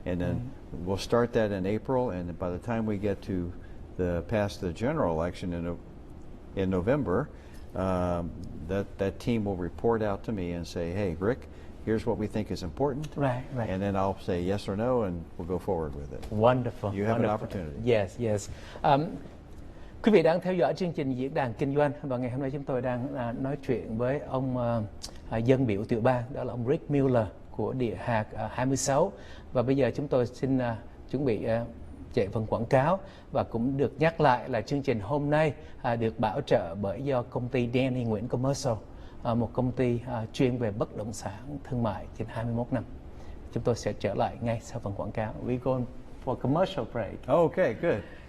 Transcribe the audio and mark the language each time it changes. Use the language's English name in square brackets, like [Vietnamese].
[English] And then we'll start that in April, and by the time we get to past the general election in November, that team will report out to me and say, "Hey, Rick, here's what we think is important." Right. And then I'll say yes or no, and we'll go forward with it. Wonderful. You have an opportunity. Yes. [Vietnamese] Quý vị đang theo dõi chương trình Diễn đàn Kinh doanh, và ngày hôm nay chúng tôi đang nói chuyện với ông dân biểu tiểu bang, đó là ông Rick Miller của địa hạt 26. Và bây giờ chúng tôi xin chuẩn bị chạy phần quảng cáo, và cũng được nhắc lại là chương trình hôm nay được bảo trợ bởi do công ty Nguyen Commercial, một công ty chuyên về bất động sản thương mại trên 21 năm. Chúng tôi sẽ trở lại ngay sau phần quảng cáo. [English] We go for commercial break. Okay, good.